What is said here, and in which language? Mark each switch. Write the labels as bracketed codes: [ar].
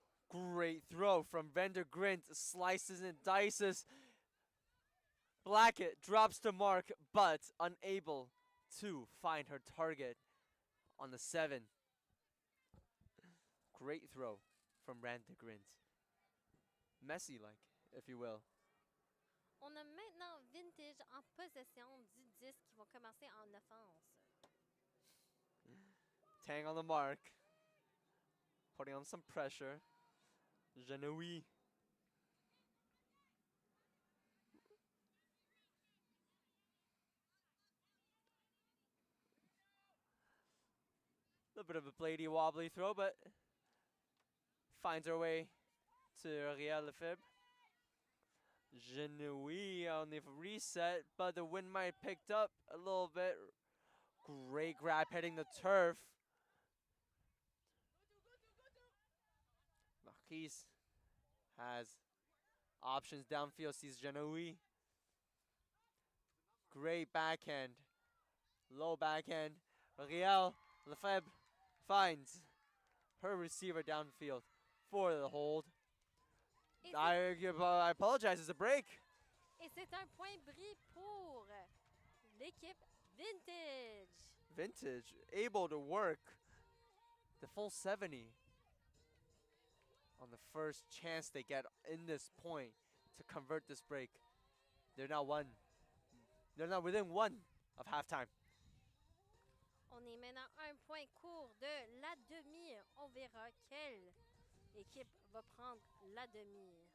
[en] Great throw from Vander Grint. Slices and dices. Blackett drops to mark, but unable to find her target on the 7. Great throw from Randa Grint. Messy-like, if you will. [fr] On a maintenant Vintage en possession du disque qui vont commencer en offense. [en] Tang on the mark. Putting on some pressure. Genoui. A bit of a bladey wobbly throw, but finds her way to Riel Lefebvre. Genoui on the reset, but the wind might have picked up a little bit. Great grab hitting the turf. Marquise has options downfield, sees Genoui. Great backhand. Low backhand. Riel Lefebvre finds her receiver downfield for the hold. I apologize, it's a break. [fr] Et c'est un point bris pour l'équipe Vintage. [en] Vintage able to work the full 70 on the first chance they get in this point to convert this break. They're now within 1 of halftime. [fr] On est maintenant un point court de la demi. On verra quelle équipe va prendre la demi.